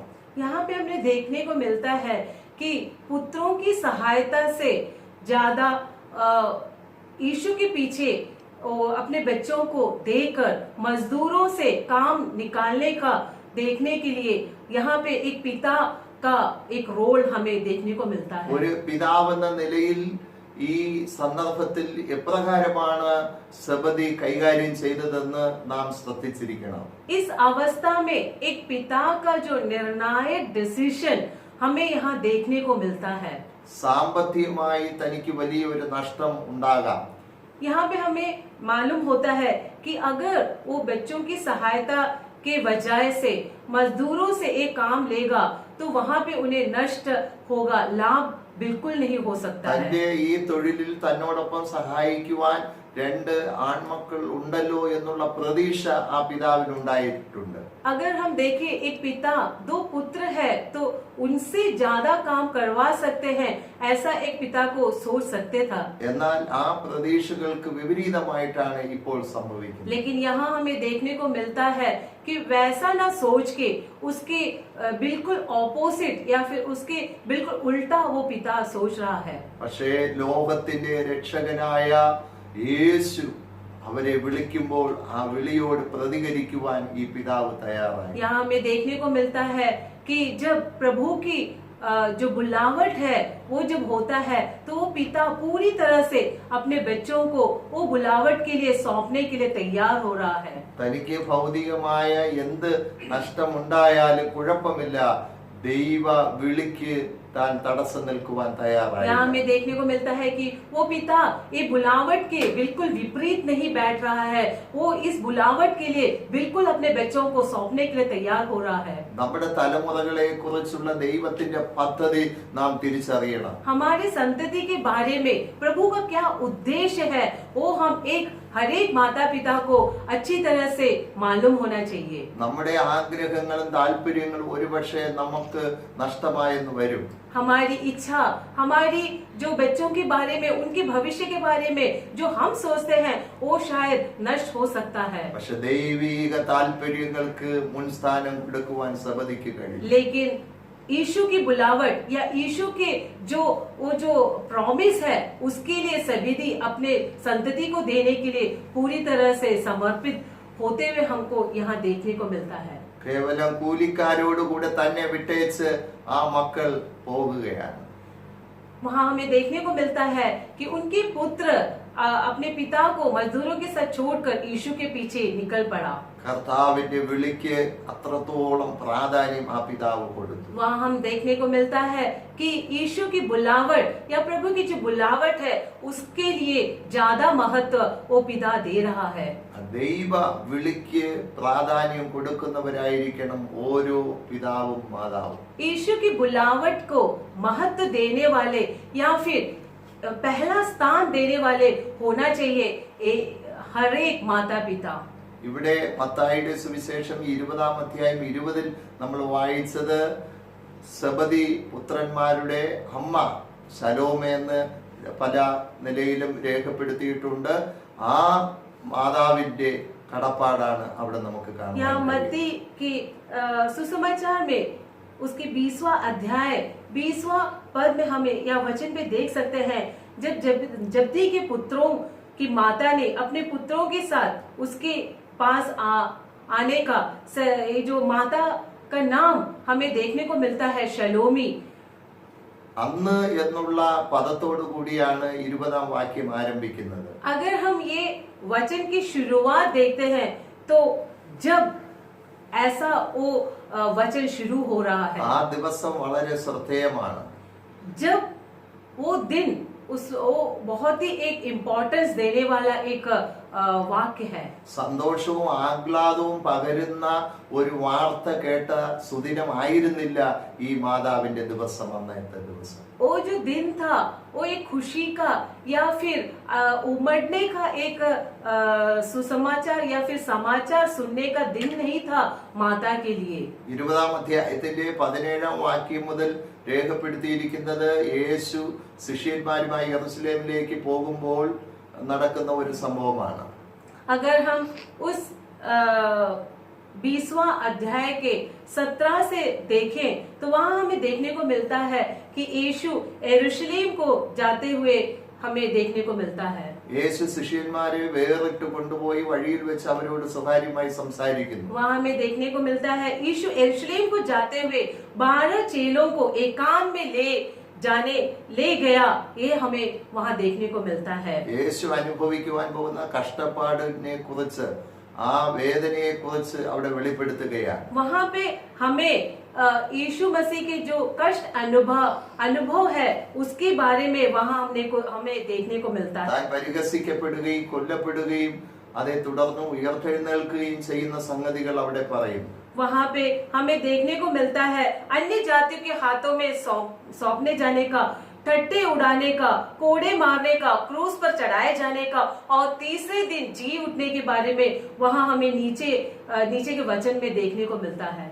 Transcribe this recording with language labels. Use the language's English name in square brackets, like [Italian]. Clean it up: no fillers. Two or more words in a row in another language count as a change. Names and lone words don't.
[Hindi] यहाँ पे हमें देखने को मिलता है कि पुत्रों की सहायता से ज्यादा यीशु के पीछे अपने बच्चों को देकर मजदूरों से काम निकालने का देखने के लिए यहाँ पे एक पिता का एक रोल हमें देखने को मिलता है। [Malayalam] ഒരു പിതാവെന്ന നിലയിൽ ഈ സന്ദർഭത്തിൽ എപ്രകാരമാണ് സെബദി കൈകാര്യം ചെയ്തതെന്ന് നാം ശ്രദ്ധിച്ചിരിക്കണം. [Hindi] इस अवस्था में एक पिता का जो निर्णायक डिसीजन हमें यहाँ देखने को मिलता है। [Malayalam] സാമ്പത്തികമായി തനിക്ക് വലിയൊരു നഷ്ടം ഉണ്ടാകാം. [Hindi] यहाँ पे हमें मालूम होता है कि अगर वो बच्चों की सहायता के वजह से मजदूरों से एक काम लेगा तो वहाँ पे उन्हें नष्ट होगा, लाभ बिल्कुल नहीं हो सकता है। [Malayalam] തന്റെ ഈ തൊഴിലിൽ തന്നോടൊപ്പം സഹായിക്കുവാൻ രണ്ട് ആൺമക്കൾ ഉണ്ടല്ലോ എന്നുള്ള പ്രതീക്ഷ ആ പിതാവിനുണ്ടായിട്ടുണ്ട്. [Hindi] अगर हम देखें एक पिता 2 पुत्र है तो उनसे ज्यादा काम करवा सकते हैं, ऐसा एक पिता को सोच सकते था. [Malayalam] എന്നാൽ ആ പ്രതീക്ഷകൾക്ക് വിപരീതമായിട്ടാണ് ഇപ്പോൾ സംഭവിക്കുന്നത്. [Hindi] लेकिन यहाँ हमें देखने को मिलता है कि वैसा ना सोच के उसके बिल्कुल ऑपोजिट या फिर उसके बिल्कुल उल्टा वो पिता सोच रहा है. [Malayalam] പക്ഷേ ലോകത്തിന്റെ രക്ഷകനായ യേശു അവരെ വിളിക്കുമ്പോൾ ആ വിളിയോട് പ്രതികരിക്കുവാൻ ഈ പിതാവ് തയ്യാറായി. [Hindi] यहाँ हमें देखने को मिलता है कि जब प्रभु की जो बुलावट है वो जब होता है तो वो पिता पूरी तरह से अपने बच्चों को वो बुलावट के लिए सौंपने के लिए तैयार हो रहा है. [Malayalam] തനിക്ക് ഭൗതികമായ എന്ത് നഷ്ടമുണ്ടായാലും കുഴപ്പമില്ല, ദൈവ വിളിക്ക് താൻ തടസ്സം നിൽക്കുവാൻ തയ്യാറായി. [Hindi] यहाँ हमें देखने को मिलता है कि वो पिता ये बुलावट के बिल्कुल विपरीत नहीं बैठ रहा है, वो इस बुलावट के लिए बिल्कुल अपने बच्चों को सौंपने के लिए तैयार हो रहा है. [Malayalam] നമ്മുടെ തലമുറകളെ കുറിച്ചുള്ള ദൈവത്തിന്റെ പദ്ധതി നാം തിരിച്ചറിയണം. [Hindi] हमारे संतति के बारे में प्रभु का क्या उद्देश्य है वो हम हर एक माता पिता को अच्छी तरह से मालूम होना चाहिए. [Malayalam] നമ്മുടെ ആഗ്രഹങ്ങളും താല്പര്യങ്ങളും ഒരുപക്ഷെ നമുക്ക് നഷ്ടമായെന്ന് വരും. [Hindi] हमारी इच्छा, हमारी जो बच्चों के बारे में, उनके भविष्य के बारे में जो हम सोचते हैं वो शायद नष्ट हो सकता है. [Malayalam] പക്ഷെ ദൈവിക താല്പര്യങ്ങൾക്ക് മുൻസ്ഥാനം കൊടുക്കുവാൻ സബദിക്ക് കഴിയും. [Hindi] लेकिन यीशु की बुलावट या यीशु के वो जो प्रॉमिस है उसके लिए सबिदी अपने संतति को देने के लिए पूरी तरह से समर्पित होते हुए हमको यहाँ देखने को मिलता है. [Malayalam] കേവലം കൂലിക്കാരോടുകൂടെ തന്നെ വിട്ടേച്ച് ആ മക്കൾ പോകുകയാണ്. [Hindi] वहाँ हमें देखने को मिलता है कि उनके पुत्र अपने पिता को मजदूरों के साथ छोड़कर यीशु के पीछे निकल पड़ा. [Malayalam] കർത്താവിന്റെ വിളിക്ക് അത്രത്തോളം പ്രാധാന്യം ആ പിതാവ് കൊടുത്തു. [Hindi] वहाँ हम देखने को मिलता है कि यीशु की बुलावट या प्रभु की जो बुलावट है उसके लिए ज्यादा महत्व वो पिता दे रहा है. [Malayalam] ദൈവ വിളിക്ക് പ്രാധാന്യം കൊടുക്കുന്നവരായിരിക്കണം ഓരോ പിതാവും മാതാവും. [Hindi] यीशु की बुलावट को महत्व देने वाले या फिर पहला स्थान देने वाले होना चाहिए हर एक माता पिता. [Malayalam] ഇവിടെ മത്തായിയുടെ സുവിശേഷം 20-ാം അധ്യായം 20-ൽ നമ്മൾ വായിച്ചത് സബദി പുത്രന്മാരുടെ അമ്മ ശലോമേ എന്ന് പല നിലയിലും രേഖപ്പെടുത്തിയിട്ടുണ്ട്. ആ മാതാവിന്റെ കടപ്പാടാണ് അവിടെ നമുക്ക് കാണാൻ. [Hindi] यहाँ मत्ती की सुसमाचार में उसके 20वां अध्याय 20वां पद में हमें या वचन पे देख सकते हैं जब जब्दी के पुत्रों की माता ने अपने पुत्रों के साथ उसके पास आने का ये जो माता का नाम हमें देखने को मिलता है शलोमी. [Malayalam] അന്ന് എന്നുള്ള പദത്തോടു കൂടിയാണ് 20-ാം വാക്യം ആരംഭിക്കുന്നത്. [Hindi] अगर हम ये वचन की शुरुआत देखते हैं तो जब ऐसा वो वचन शुरू हो रहा है, [Malayalam] ആ ദിവസം വളരെ ശ്രദ്ധേയമാണ്. [Hindi] जब वो दिन वो बहुत ही एक इम्पोर्टेंस देने वाला एक वाक्य है. [Malayalam] സന്തോഷവും ആഹ്ലാദവും പകരുന്ന ഒരു വാർത്ത കേട്ട സുദിനമായിരുന്നില്ല ഈ മാതാവിന്റെ ദിവസം, അന്നത്തെ ദിവസം. [Hindi] वो जो दिन था वो एक खुशी का या फिर उमड़ने का एक सुसमाचार या फिर समाचार सुनने का दिन नहीं था माता के लिए. [Malayalam] 20-ാം അധ്യായത്തിന്റെ 17-ാം വാക്യം മുതൽ രേഖപ്പെടുത്തിയിരിക്കുന്നത് യേശു ശിഷ്യന്മാരുമായി യെരുശലേമിലേക്ക് പോകുമ്പോൾ നടക്കുന്ന ഒരു സംഭവമാണ്. [Hindi] अगर हम उस 20वां अध्याय के 17 से देखें तो वहाँ हमें देखने को मिलता है कि यीशु यरूशलेम को जाते हुए हमें देखने को मिलता है. [Malayalam] യേശു ശിഷ്യന്മാരെ വേറിട്ട് കൊണ്ടുപോയി വഴിയിൽ വെച്ച് അവരോട് സ്വകാര്യമായി സംസാരിക്കുന്നു. [Hindi] वहाँ हमें देखने को मिलता है यीशु यरूशलेम को जाते हुए 12 चेलों को एकांत में ले गया, ये हमें वहाँ देखने को मिलता है. [Malayalam] യേശു അനുഭവിക്കുവാൻ പോകുന്ന കഷ്ടപ്പാടിനെ കുറിച്ച്, ആ വേദനയെ കുറിച്ച് അവിടെ വെളിപ്പെടുത്തുകയാണ്. [Hindi] वहाँ पे हमें यीशु मसीह के जो कष्ट अनुभव है उसके बारे में वहाँ हमें देखने को मिलता है. [Malayalam] താൻ പരിഹസിക്കപ്പെടുകയും കൊല്ലപ്പെടുകയും അതേ തുടർന്ന് ഉയർത്തെഴുന്നേൽക്കുകയും ചെയ്യുന്ന സംഗതികൾ അവിടെ പറയുന്നു. [Hindi] वहाँ पे हमें देखने को मिलता है अन्य जातियों के हाथों में सौंपने जाने का, ठट्टे उड़ाने का, कोड़े मारने का, क्रूस पर चढ़ाए जाने का और तीसरे दिन जी उठने के बारे में वहाँ हमें नीचे के वचन में देखने को मिलता है.